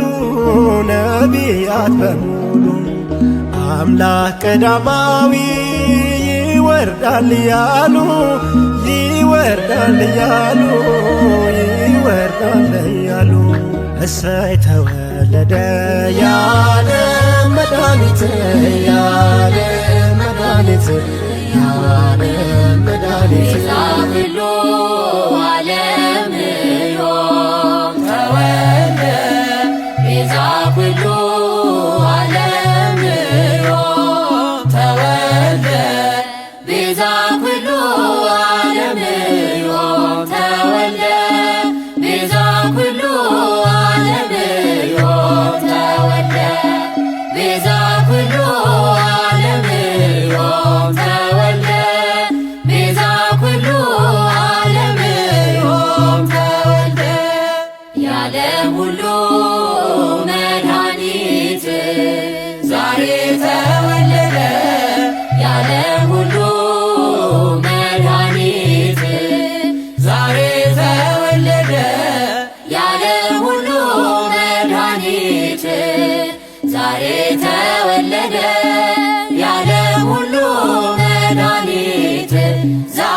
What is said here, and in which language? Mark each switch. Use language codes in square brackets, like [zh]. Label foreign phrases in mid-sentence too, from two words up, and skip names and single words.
[am] ነቢያት በሙሉ አምላክ ቀዳማዊ ይወርዳል ያሉ ይወርዳል ያሉ ይወርዳል ያሉ እሰይ ተወለደ የዓለም መድኃኒት የዓለም መድኃኒት የዓለም መድኃኒት ሁሉ ዓለም [gez] ዮም ተወልደ ቤዛ ኩሉ ዓለም ዮም ተወልደ ቤዛ ኩሉ ዓለም ዮም ተወልደ ቤዛ ኩሉ ዓለም ዮም ተወልደ ቤዛ ኩሉ ዓለም ዮም ተወልደ ቤዛ ኩሉ ዓለም ዮም ተወልደ [am] የዓለም ሁሉ መድኃኒት ዛሬ ተወለደ የዓለም ሁሉ መድኃኒት ዛሬ ተወለደ የዓለም ሁሉ መድኃኒት ዛሬ ተወለደ የዓለም ሁሉ መድኃኒት